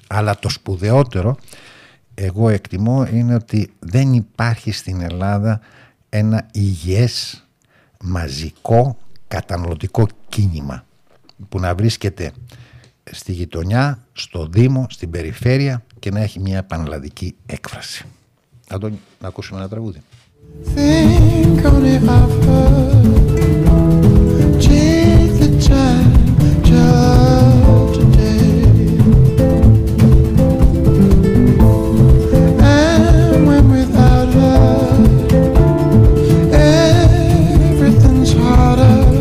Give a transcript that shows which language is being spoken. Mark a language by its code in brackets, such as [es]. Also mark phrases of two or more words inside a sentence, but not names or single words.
[el] Αλλά το σπουδαιότερο, εγώ εκτιμώ, είναι ότι δεν υπάρχει στην Ελλάδα ένα υγιές, μαζικό, καταναλωτικό κίνημα που να βρίσκεται στη γειτονιά, στο Δήμο, στην περιφέρεια και να έχει μια πανελλαδική έκφραση. Αντώνη, να ακούσουμε ένα τραγούδι. [en] Think only of her. Take the time just today. And when without her, everything's harder.